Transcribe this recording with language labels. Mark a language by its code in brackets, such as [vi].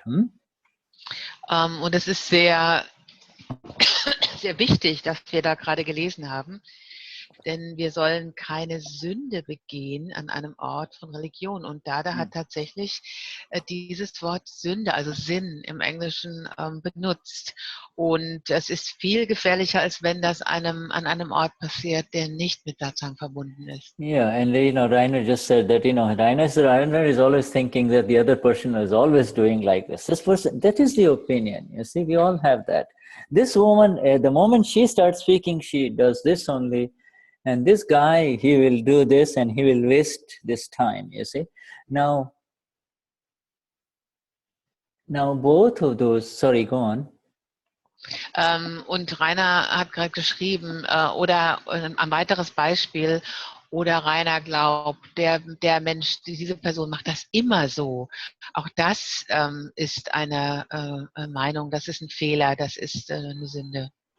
[de] Und es ist sehr, sehr wichtig, dass wir da gerade gelesen haben, denn wir sollen keine Sünde begehen an einem Ort von Religion. Und Dada hat tatsächlich dieses Wort Sünde, also Sinn im Englischen benutzt. Und es ist viel gefährlicher, als wenn das an einem Ort passiert, der nicht mit Satsang verbunden ist. [en] Yeah, and Rainer just said that, Rainer is always thinking that the other person is always doing like this. This person, that is the opinion. You see, we all have that. This woman, the moment she starts speaking, she does this only. And this guy, he will do this and he will waste this time, you see. Now both of those, sorry, go on. [de] Und Rainer hat gerade geschrieben, oder ein weiteres Beispiel, oder Rainer glaubt, der Mensch, diese Person macht das immer so. Auch das ist eine Meinung, das ist ein Fehler, das ist eine Sünde.